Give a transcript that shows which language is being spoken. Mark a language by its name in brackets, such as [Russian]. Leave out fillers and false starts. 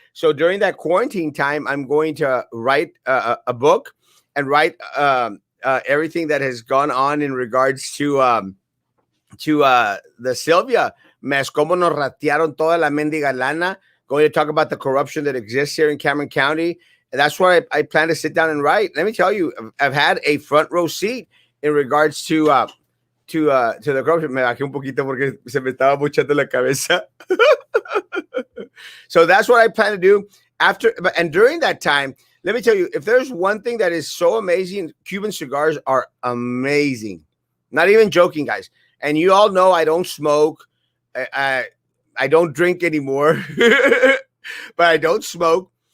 [English] So during that quarantine time, I'm going to write a book and write everything that has gone on in regards to the Sylvia mess. [Spanish] Como nos ratearon toda la mendiga lana. [English] Going to talk about the corruption that exists here in Cameron County. And that's what I plan to sit down and write. Let me tell you, I've had a front row seat in regards to the corruption. [Spanish] Me bajé un poquito porque se me estaba muchando la cabeza. [English] So that's what I plan to do after. And during that time, let me tell you, if there's one thing that is so amazing, Cuban cigars are amazing. Not even joking, guys. And you all know I don't smoke. I don't drink anymore, but I don't smoke.